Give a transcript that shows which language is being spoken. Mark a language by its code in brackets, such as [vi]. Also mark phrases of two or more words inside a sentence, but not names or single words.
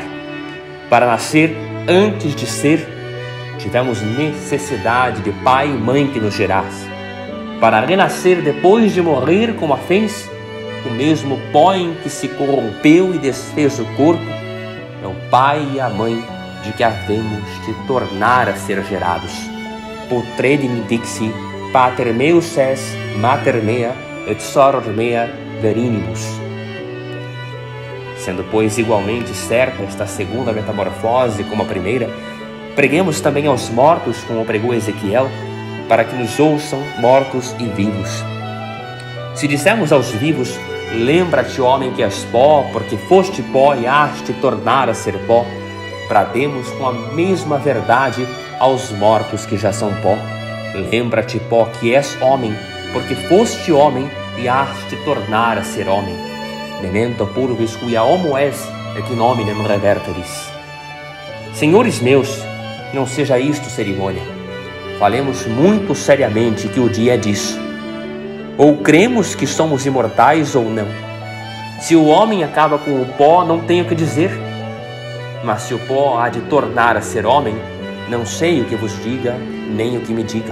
[pt] Para nascer antes de ser, tivemos necessidade de pai e mãe que nos gerasse. Para renascer depois de morrer como a fênix, o mesmo pó em que se corrompeu e desfez o corpo, é o pai e a mãe de que havemos de tornar a ser gerados. [la] Putredini dixi, pater meus es, mater mea, et soror mea verinimus. [pt] Sendo, pois, igualmente certa esta segunda metamorfose como a primeira, Preguemos também aos mortos, como pregou Ezequiel, para que nos ouçam mortos e vivos. Se dissermos aos vivos, lembra-te, homem, que és pó, porque foste pó e has te tornar a ser pó, brademos com a mesma verdade aos mortos que já são pó. Lembra-te, pó, que és homem, porque foste homem e has te tornar a ser homem. [la] Memento purvis quia homo es, et in hominem reverteris. [pt] Senhores meus, não seja isto cerimônia. Falemos muito seriamente que o dia é disso. Ou cremos que somos imortais ou não. Se o homem acaba com o pó, não tenho o que dizer. Mas se o pó há de tornar a ser homem, não sei o que vos diga, nem o que me diga.